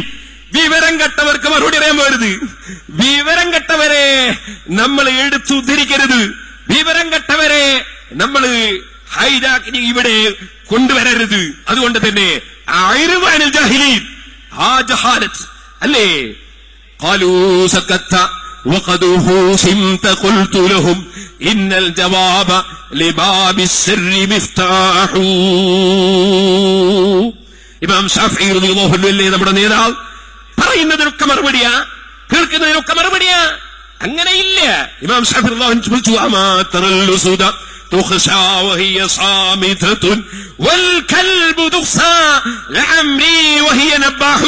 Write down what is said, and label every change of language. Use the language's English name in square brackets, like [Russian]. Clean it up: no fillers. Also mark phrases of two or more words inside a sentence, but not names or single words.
[Malayalam] വിവരം കെട്ടവർക്ക് മറുപടി അറിയാൻ പോരുത്. വിവരം കെട്ടവരെ നമ്മൾ എടുത്തുദ്ധരിക്കരുത്. വിവരം കെട്ടവരെ നമ്മൾ ഹൈജാക്കിന് ഇവിടെ കൊണ്ടുവരരുത്. അതുകൊണ്ട് തന്നെ ആയിരുന്നു [Arabic] عن الجاهلين. [Malayalam] ആ ജഹാലത്ത് അല്ലേ? [Arabic] قالوا سكت وقد حسمت قلت لهم إن الجواب لباب السر مفتاح. [Malayalam] ഇമാം ഷാഫിഈ [Arabic] رضي الله عنه [Malayalam] അല്ലേ നമ്മുടെ നേതാവ്? പറയുന്നതിനൊക്കെ മറുപടിയാ, കേൾക്കുന്നതിനൊക്കെ മറുപടിയാ. അങ്ങനെയില്ല. [Arabic] ഇമാം ഷാഫിഈ رضي الله عنه ചോദിച്ചു, أما ترى الأسود تخشى وهي صامتة والكلب تخسى لعمري وهي نباح.